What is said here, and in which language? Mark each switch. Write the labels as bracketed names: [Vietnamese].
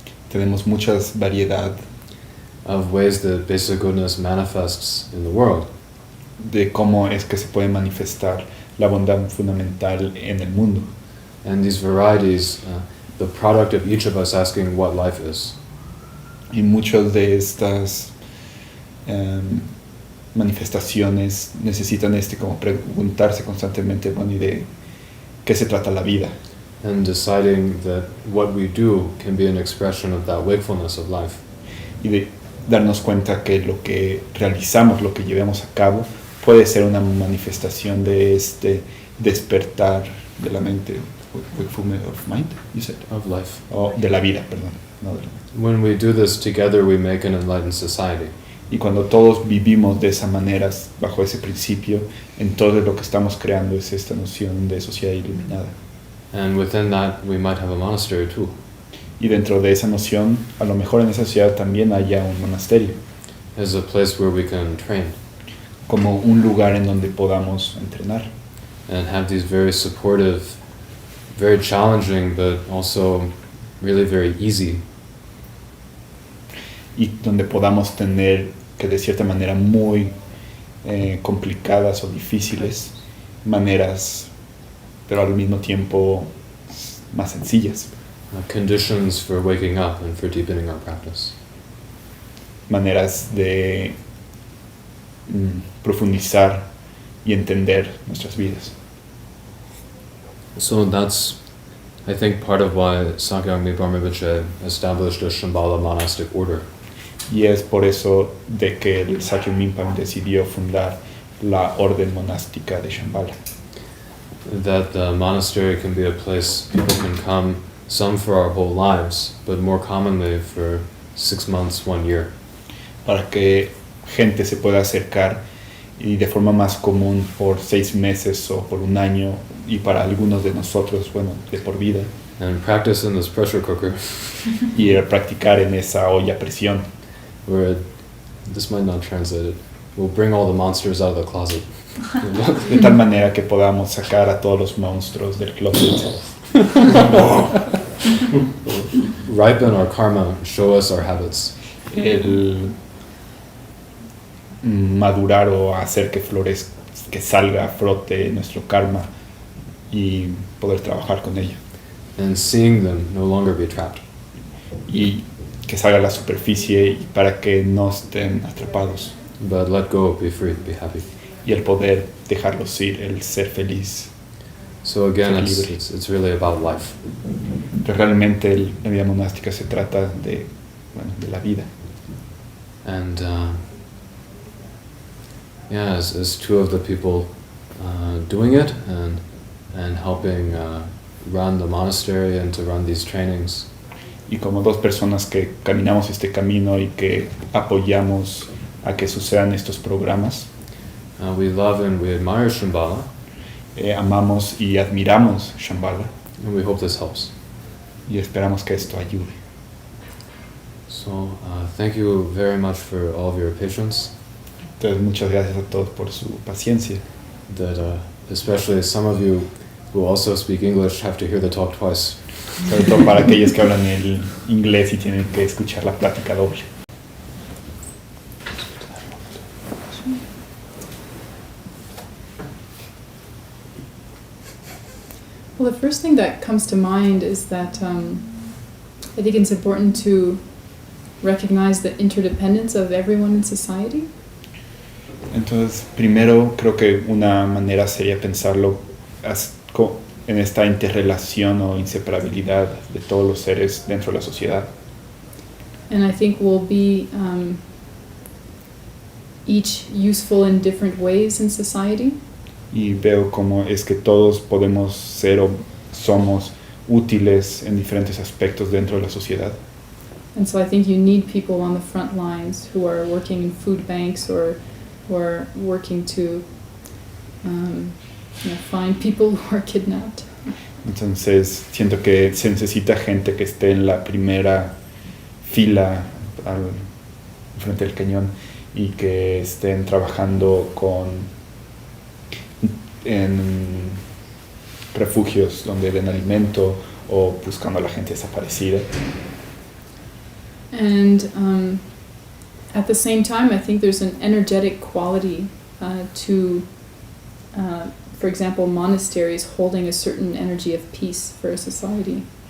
[Spanish] tenemos muchas variedad [English] of ways that basic goodness manifests in the world. [Spanish] de cómo es que se puede manifestar la bondad fundamental en el mundo. [English] And these varieties, the product of each of us asking what life is. [Spanish] Y muchas de estas manifestaciones necesitan como preguntarse constantemente, bueno, ¿y de qué se trata la vida? [English] And deciding that what we do can be an expression of that wakefulness of life. [Spanish] Y de darnos cuenta que lo que realizamos, lo que llevamos a cabo, puede ser una manifestación de este despertar de la mente, [English] wakefulness of mind, you said? Of life. [Spanish] O de la vida, perdón. No de la mente. [English] When we do this together, we make an enlightened society. [Spanish] Y cuando todos vivimos de esa manera, bajo ese principio, entonces lo que estamos creando es esta noción de sociedad iluminada. [English] And within that, we might have a monastery too. [Spanish] Y dentro de esa noción, a lo mejor en esa sociedad también haya un monasterio, [English] As a place where we can train [Spanish] como un lugar en donde podamos entrenar [English] and have these very supportive, very challenging, but also really very easy [Spanish] y donde podamos tener que de cierta manera muy complicadas o difíciles maneras, pero al mismo tiempo más sencillas, [English] conditions for waking up and for deepening our practice. [Spanish] maneras de profundizar y entender nuestras vidas. [English] So that's, I think, part of why Sakyong Mipham Rinpoche established a Shambhala monastic order. [Spanish] Y es por eso de que el Sakyong Mipham decidió fundar la orden monástica de Shambhala. [English] That the monastery can be a place people can come, some for our whole lives, but more commonly for 6 months, 1 year. [Spanish] Para que gente se pueda acercar y de forma más común por 6 meses o por 1 año, y para algunos de nosotros, bueno, de por vida, [English] And practice in this pressure cooker, [Spanish] y practicar en esa olla a presión, [English] where this might not translate it. We'll bring all the monsters out of the closet. [Spanish] de tal manera que podamos sacar a todos los monstruos del closet, [English] Ripen our karma, show us our habits. [Spanish] el madurar o hacer que florezca, que salga a frote nuestro karma y poder trabajar con ello, [English] And seeing them no longer be trapped. [Spanish] y que salga a la superficie y para que no estén atrapados, [English] But let go, be free, be happy. [Spanish] y el poder dejarlos ir, el ser feliz. [English] So again, [Spanish] Ser [English] it's, [Spanish] libre. [English] it's really about life. [Spanish] Pero realmente la vida monástica se trata de, bueno, de la vida. [English] And yeah, as two of the people doing it and helping run the monastery and to run these trainings, [Spanish] y como dos personas que caminamos este camino y que apoyamos a que sucedan estos programas, [English] we love and we admire Shambhala, [Spanish] amamos y admiramos Shambhala [English] and we hope this helps. [Spanish] y esperamos que esto ayude. [English] So, thank you very much for all of your patience. [Spanish] Entonces muchas gracias a todos por su paciencia. [English] That especially some of you who also speak English have to hear the talk twice. [Spanish] Sobre todo para aquellos que hablan el inglés y tienen que escuchar la plática doble. [English] Well, the first thing that comes to mind is that I think it's important to recognize the interdependence of everyone in society. [Spanish] Entonces, primero creo que una manera sería pensarlo en esta interrelación o inseparabilidad de todos los seres dentro de la sociedad. [English] And I think we'll be each useful in different ways in society. [Spanish] Y veo cómo es que todos podemos ser o somos útiles en diferentes aspectos dentro de la sociedad. [English] And so I think you need people on the front lines who are working in food banks or working to find people who are kidnapped. [Spanish] Entonces siento que se necesita gente que esté en la primera fila frente al cañón y que estén trabajando en refugios donde den alimento o buscando a la gente desaparecida. [English] And at the same time, I think there's an energetic quality to, for example, monasteries holding a certain energy of peace for a society.